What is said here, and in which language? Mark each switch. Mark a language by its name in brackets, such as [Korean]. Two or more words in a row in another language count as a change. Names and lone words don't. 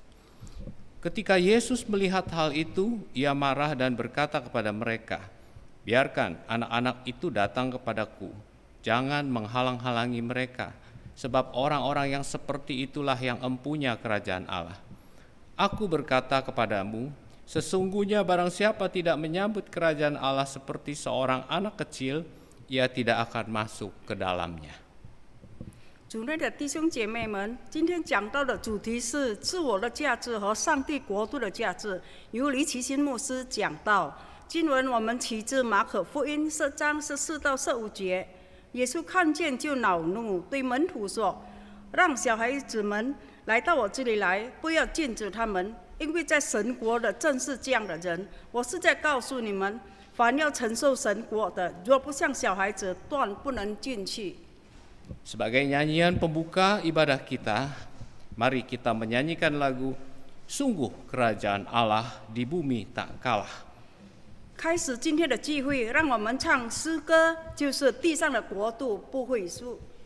[Indonesian] Ketika Yesus melihat hal itu, ia marah dan berkata kepada mereka, "Biarkan anak-anak itu datang kepadaku, jangan menghalang-halangi mereka, sebab orang-orang yang seperti itulah yang empunya kerajaan Allah. Aku berkata kepadamu, sesungguhnya barang siapa tidak menyambut kerajaan Allah seperti seorang anak kecil, ia tidak akan masuk ke dalamnya." [Chinese] 主内的弟兄姐妹们，今天讲到的主题是自我的价值和上帝国度的价值，由黎奇新牧师讲到。经文我们起自马可福音10章14到15节。耶稣看见就恼怒，对门徒说：“让小孩子们来到我这里来，不要禁止他们，因为在神国的正是这样的人。我是在告诉你们，凡要承受神国的，若不像小孩子，断不能进去。” [Indonesian] Sebagai nyanyian pembuka ibadah kita, mari kita menyanyikan lagu "Sungguh Kerajaan Allah di Bumi Tak Kalah." [Chinese] 开始今天的聚会，让我们唱诗歌，就是地上的国度不会输。